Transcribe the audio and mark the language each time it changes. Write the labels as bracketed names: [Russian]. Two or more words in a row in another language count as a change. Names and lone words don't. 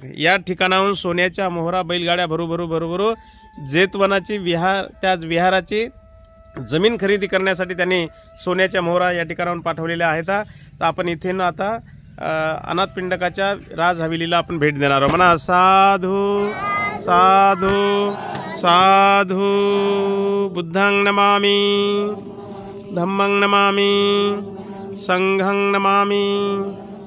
[Marathi] या ठिकाणाहून सोन्याच्या मोहरा बैलगाड्या भरू जेतवनाची त्या विहाराची जमीन खरेदी करण्यासाठी त्यांनी सोन्याच्या मोहरा या ठिकाणाहून पाठवलेल्या आहेत. तर आपण इथून आता अनाथ पिंडकाच्या राज हवेलीला आपण भेट देणार आहोत. म्हणा साधू साधू साधू. [Pali] बुद्धं नमामि, धम्मं नमामि, संघं नमामि.